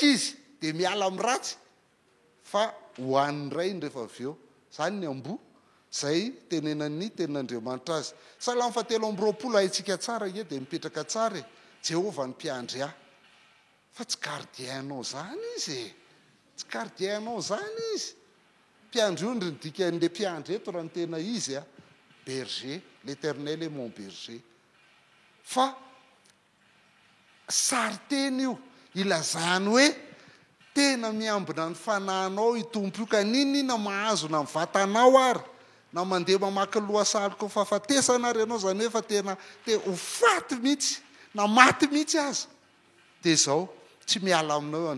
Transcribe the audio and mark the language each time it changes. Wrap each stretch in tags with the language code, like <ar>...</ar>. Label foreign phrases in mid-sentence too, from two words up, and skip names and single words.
<mg>izy dia miala amin'ny ratsy fa hoan'ny ray iny rehefa avy eo zany ny ambo zay tenenan'ny tenin'Andriamanitra azy Salamy 7:20 haitsika tsara ie dia mipetraka tsara Jehovah ny mpiandry ahy fa tsy gardienao zany izy tsy gardienao zany izy mpiandry ondry ny dikan'le mpiandry eto raha ny tena izy</mg> <fr>a berger l'éternel est mon berger</fr> <mg>fa sariteny io ilazany hoe tena miambina ny fanahinao itompo io ka ninina mahazo na mivatanao ary na mandeha mamaky lohasaloko fahafatesana ary ianao zany hoe fa tena ho faty mihitsy na maty mihitsy aza dia zao tsy miala aminao io</mg>